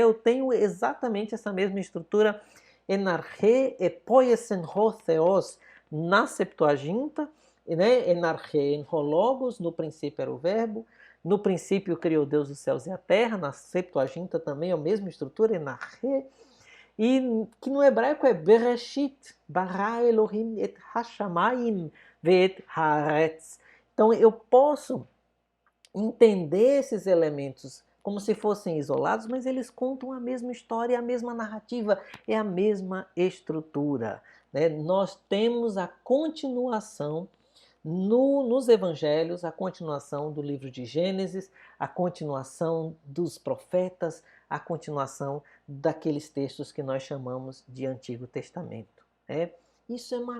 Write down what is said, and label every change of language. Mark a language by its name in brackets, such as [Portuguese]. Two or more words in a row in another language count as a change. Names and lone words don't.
[Portuguese] Eu tenho exatamente essa mesma estrutura, [Greek] ἐν ἀρχῇ ἐποίησεν ὁ θεός, [Portuguese] na Septuaginta, né? [Greek] ἐν ἀρχῇ ἦν ὁ λόγος, [Portuguese] no princípio era o verbo, no princípio criou Deus os céus e a terra, na Septuaginta também é a mesma estrutura, [Greek] ἐν ἀρχῇ, [Portuguese] e que no hebraico é [Hebrew] בראשית ברא אלהים את השמים ואת הארץ. [Portuguese] Então eu posso entender esses elementos como se fossem isolados, mas eles contam a mesma história, a mesma narrativa, é a mesma estrutura, né? Nós temos a continuação nos evangelhos, a continuação do livro de Gênesis, a continuação dos profetas, a continuação daqueles textos que nós chamamos de Antigo Testamento, né?